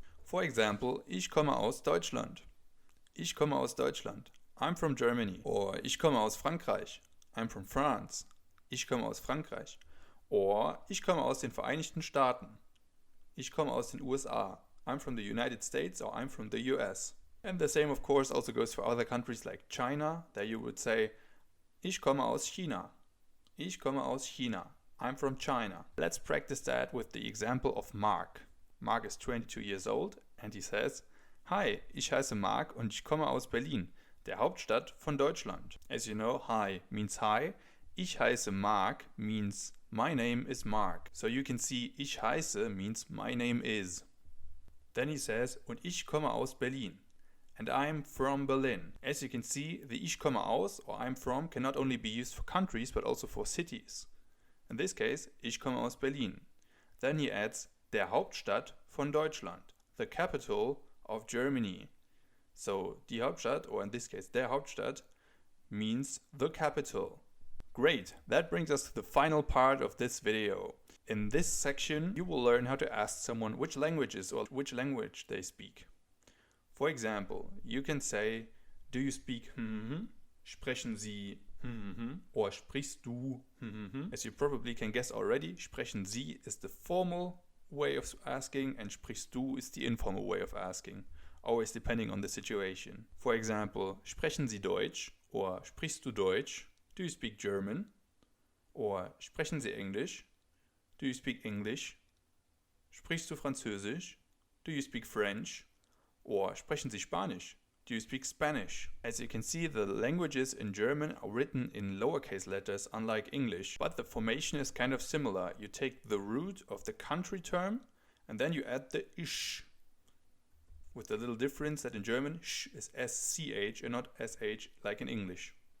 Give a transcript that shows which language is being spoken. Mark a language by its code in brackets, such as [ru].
[de] For example, Ich komme aus Deutschland. Ich komme aus Deutschland. [en] I'm from Germany. [de] Or Ich komme aus Frankreich. [en] I'm from France. [de] Ich komme aus Frankreich. Or Ich komme aus den Vereinigten Staaten. Ich komme aus den USA. I'm from [en] the United States or I'm from the US. And the same of course also goes for other countries like China. There you would say [de] Ich komme aus China. Ich komme aus China. [en] I'm from China. Let's practice that with the example of Mark. Mark is 22 years old and he says, Hi, [de] ich heiße Mark und ich komme aus Berlin, der Hauptstadt von Deutschland. [en] As you know, hi means hi. Ich heiße Mark means my name is Mark. So you can see ich heiße means my name is. Then he says, [de] und ich komme aus Berlin. [en] And I'm from Berlin. As you can see, the [de] ich komme aus [en] or I'm from can not only be used for countries but also for cities. In this case, [de] ich komme aus Berlin. [en] Then he adds, [de] der Hauptstadt von Deutschland, [en] the capital of Germany. So, die Hauptstadt, or in this case, der Hauptstadt, means the capital. Great, that brings us to the final part of this video. In this section, you will learn how to ask someone which languages or which language they speak. For example, you can say, do you speak [de] Sprechen Sie [en] or [de] sprichst du [en] As you probably can guess already, [de] sprechen Sie [en] is the formal way of asking and [de] sprichst du [en] is the informal way of asking, always depending on the situation. For example, [de] sprechen Sie Deutsch [en] or [de] sprichst du Deutsch? [en] Do you speak German? Or [de] sprechen Sie Englisch? [en] Do you speak English? [de] Sprichst du Französisch? [en] Do you speak French? [de] Or sprechen Sie Spanisch? [en] Do you speak Spanish? As you can see, the languages in German are written in lowercase letters, unlike English, but the formation is kind of similar. You take the root of the country term and then you add the ish, with the little difference that in German sh is SCH and not SH like in English.